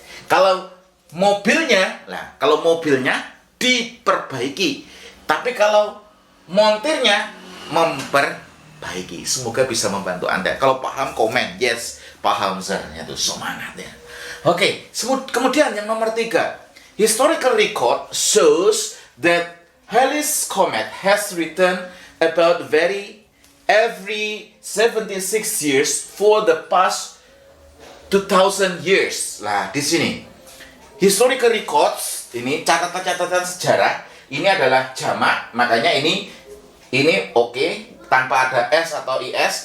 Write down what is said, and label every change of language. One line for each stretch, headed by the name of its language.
Indonesian: Kalau mobilnya diperbaiki. Tapi kalau montirnya memperbaiki. Semoga bisa membantu Anda. Kalau paham komen, yes, paham sir. Itu semangat ya. Oke, kemudian yang nomor 3.
English: Historical record shows that Halley's Comet has returned about every 76 years for the past 2000 years.
Indonesian: Lah, di sini historical records ini catatan sejarah ini adalah jamak, makanya ini oke, tanpa ada s atau is.